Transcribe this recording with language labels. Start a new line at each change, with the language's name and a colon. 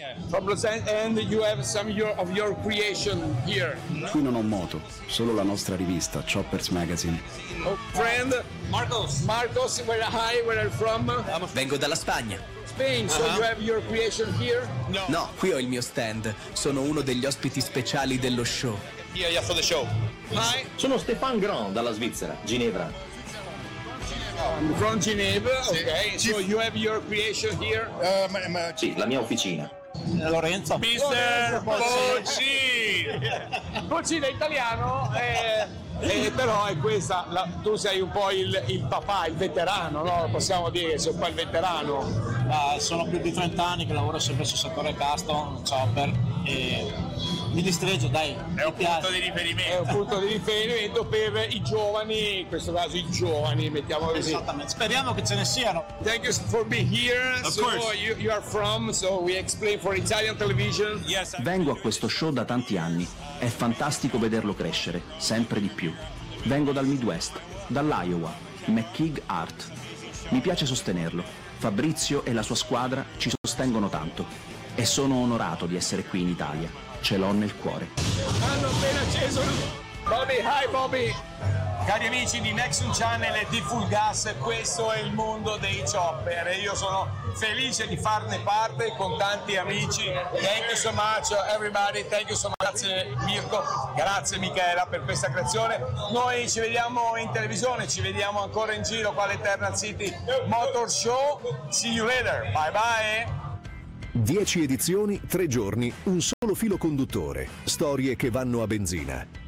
English: From Los Angeles, and you have some of your creation here.
Italian: Qui non ho moto, solo la nostra rivista Choppers Magazine.
English: Oh, friend Marcos. Marcos, where are you from?
Italian: Vengo dalla Spagna.
English: Spain, so you have your creation here?
Italian: No, qui ho il mio stand. Sono uno degli ospiti speciali dello show.
English: Here you are for the show. Hi.
Italian: Sono Stéphane Grand dalla Svizzera, Ginevra.
English: From Geneva, ok. So you have your creation here?
Italian: Sì, la mia officina. Lorenzo.
English: Mister Bocci.
Italian: Bocci da italiano, però è questa, tu sei un po' il papà, il veterano, no? Possiamo dire, sei un po' il veterano. Sono più di 30 anni che lavoro sempre sul settore custom, chopper, e mi distreggio, dai. È un punto di riferimento. È un punto di riferimento per i giovani, in questo caso i giovani, mettiamo così. Esattamente. Speriamo che ce ne siano.
English: Thank you for being here. You are from, so we explain for Italian television.
Italian: Yes, vengo a questo show da tanti anni. È fantastico vederlo crescere, sempre di più. Vengo dal Midwest, dall'Iowa, McKeag Art. Mi piace sostenerlo. Fabrizio e la sua squadra ci sostengono tanto. E sono onorato di essere qui in Italia. Ce l'ho nel cuore. Hanno appena acceso. Bobby,
English: hi
Italian: Bobby. Cari amici di Nexum Channel e di Full Gas, questo è il mondo dei chopper e io sono felice di farne parte con tanti amici.
English: Thank you so much everybody, thank you so much.
Italian: Grazie Mirko, grazie Michela per questa creazione. Noi ci vediamo in televisione, ci vediamo ancora in giro qua all'Eternal City Motor Show.
English: See you later, bye bye.
Italian: 10 edizioni, 3 giorni, un solo filo conduttore, storie che vanno a benzina.